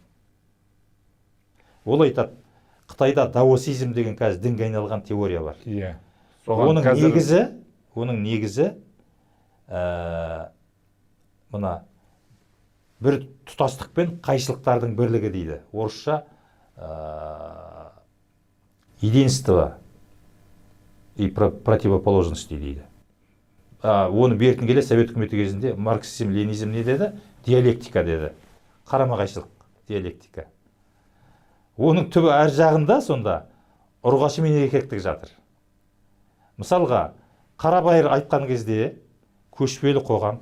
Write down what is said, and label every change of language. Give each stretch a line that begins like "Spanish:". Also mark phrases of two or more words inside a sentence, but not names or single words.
Kazakh: Ол айтады, Қытайда даосизм деген қазір дінге айналған теория бар. Иә. Оның негізі мына бір тұтастық пен қайшылықтардың бірлігі дейді.
Russian: Орысша единство и противоположности дейді.
Kazakh: Оны бертін келе Совет үкіметі кезінде марксизм, ленизм не деді? Диалектика деді. Қарама-қайшылық, диалектика. Оның түбі әр жағында сонда ұрғашы мен еркектік жатыр. Мысалға, қарабайыр айтқан кезде көшпелі қоғам,